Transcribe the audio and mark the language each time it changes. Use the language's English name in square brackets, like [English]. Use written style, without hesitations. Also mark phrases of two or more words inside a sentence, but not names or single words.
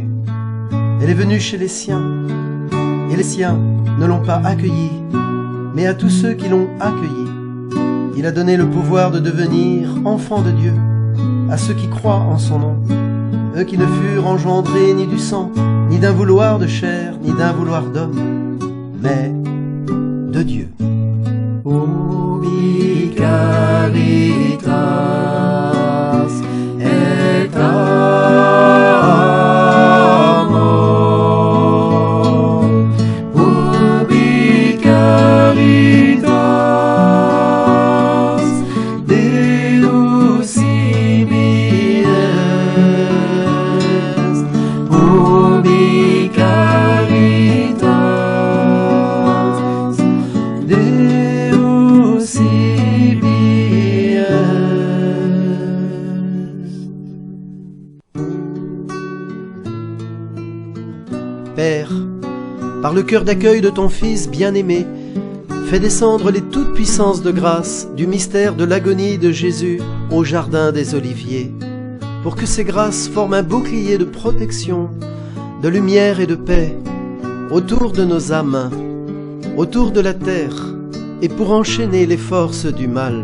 [French] Elle est venue chez les siens, et les siens ne l'ont pas accueillie, mais à tous ceux qui l'ont accueillie, il a donné le pouvoir de devenir enfants de Dieu, à ceux qui croient en son nom, eux qui ne furent engendrés ni du sang, ni d'un vouloir de chair, ni d'un vouloir d'homme, mais de Dieu. [Latin] Ubi caritas et amor, ubi caritas Deus ibi est, ubi caritas Deus ibi est. [French] Père, par le cœur d'accueil de ton Fils bien-aimé, fais descendre les toutes puissances de grâce du mystère de l'agonie de Jésus au jardin des Oliviers, pour que ces grâces forment un bouclier de protection, de lumière et de paix autour de nos âmes, autour de la terre, et pour enchaîner les forces du mal.